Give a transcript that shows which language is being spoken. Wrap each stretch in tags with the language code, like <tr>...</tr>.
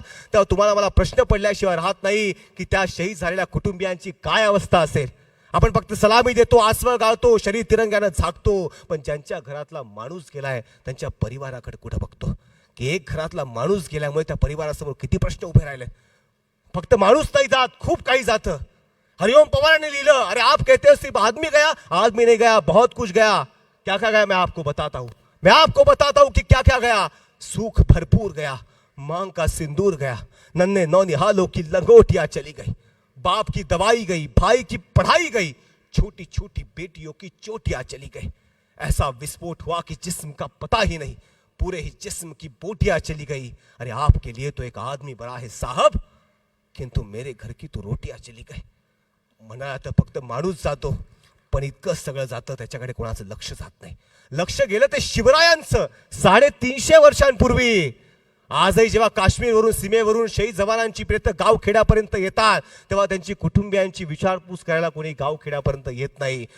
<mr>तेव्हा तुम्हाला मला प्रश्न पडल्याशिवाय राहत नाही की त्या शहीद झालेल्या कुटुंबियांची काय अवस्था असेल. आपण फक्त सलामी देतो, आसवं गाळतो, शरीर तिरंग्यानं झाकतो, पण ज्यांच्या घरातला माणूस गेलाय त्यांच्या परिवाराकडे कुठं बघतो? की एक घरातला माणूस गेल्यामुळे त्या परिवारासमोर किती प्रश्न उभे राहिले. फक्त माणूस नाही जात, खूप काही जातं.</mr> <hi>हरिओम पवार ने लिखा, अरे आप कहते हो सिर्फ आदमी गया, आदमी नहीं गया, बहुत कुछ गया. क्या क्या गया मैं आपको बताता हूँ, मैं आपको बताता हूँ कि क्या क्या गया. सुख भरपूर गया, मांग का सिंदूर गया, नन्हे नौनिहालों की लंगोटियां चली गई, बाप की दवाई गई, भाई की पढ़ाई गई, छोटी छोटी बेटियों की चोटियां चली गई. ऐसा विस्फोट हुआ कि जिस्म का पता ही नहीं, पूरे ही जिस्म की बोटियां चली गई. अरे आपके लिए तो एक आदमी बड़ा है साहब, किंतु मेरे घर की तो रोटियां चली गई.</hi> <mr>म्हणाला तर फक्त माणूस जातो, पण इतकं सगळं जातं त्याच्याकडे कोणाचं लक्ष जात नाही. लक्ष गेलं ते शिवरायांचं 350 वर्षांपूर्वी. आजही जेव्हा काश्मीरवरून सीमेवरून शहीद जवानांची प्रेत गावखेड्यापर्यंत येतात तेव्हा त्यांची कुटुंबियांची विचारपूस करायला कोणी गावखेड्यापर्यंत येत नाही.</mr>